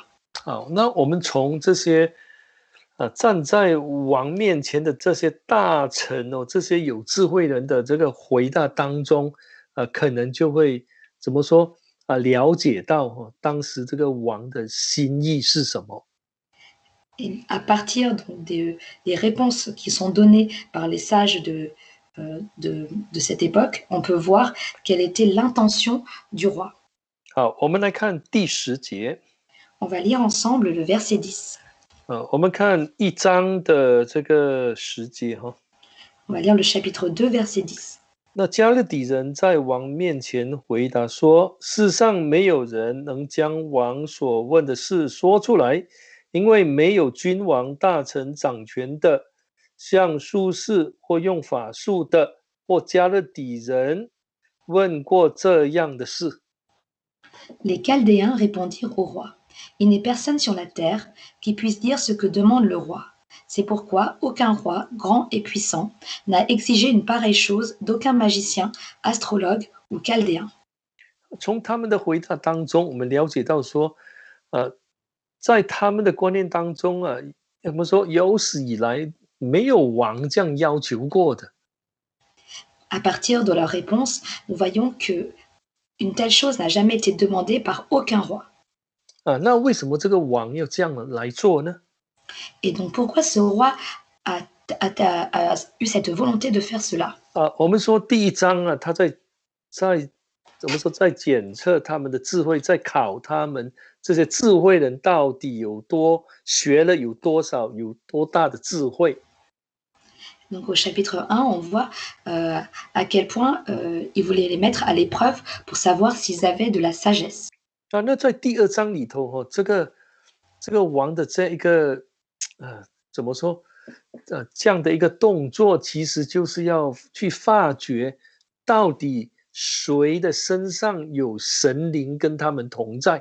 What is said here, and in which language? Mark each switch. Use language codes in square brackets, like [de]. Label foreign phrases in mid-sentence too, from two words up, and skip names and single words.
[zh] 好，那我们从这些站在王面前的这些大臣这些有智慧人的这个回答当中，可能就会怎么说了解到当时这个王的心意是什么。 [fr] Et à partir donc des réponses qui sont données par les sages de cette époque, on peut voir quelle était l'intention du roi. [zh] 好，我们来看第10节。 [fr] On va lire ensemble le verset 10. [zh] 我们看1章的这个10节哈。 [fr] On va lire le chapitre 2, verset 10. [zh] 那加勒底人在王面前回答说：世上没有人能将王所问的事说出来，因为没有君王、大臣掌权的，像术士或用法术的，或加勒底人问过这样的事。 [fr] Les Chaldéens répondirent au roi: Il n'est personne sur la terre qui puisse dire ce que demande le roi. C'est pourquoi aucun roi, grand et puissant, n'a exigé une pareille chose d'aucun magicien, astrologue ou chaldéen. [zh] 从他们的回答当中，我们了解到说，在他们的观念当中我们说有史以来没有王这样要求过的。 [fr] À partir de leur réponse, nous voyons que une telle chose n'a jamais été demandée par aucun roi. [zh] 那为什么这个王要这样来做呢？ [fr] Et donc pourquoi ce roi a eu cette volonté de faire cela. [zh] 我们说第一章啊，他在怎么说，在检测他们的智慧，在考他们这些智慧人到底学了有多少，有多大的智慧。 [fr] Donc au chapitre 1, on voit à quel point il voulait les mettre à l'épreuve pour savoir s'ils avaient de la sagesse. [zh] 那在第二章里头这个王的这一个怎么说这样的一个动作，其实就是要去发掘到底谁的身上有神灵跟他们同在。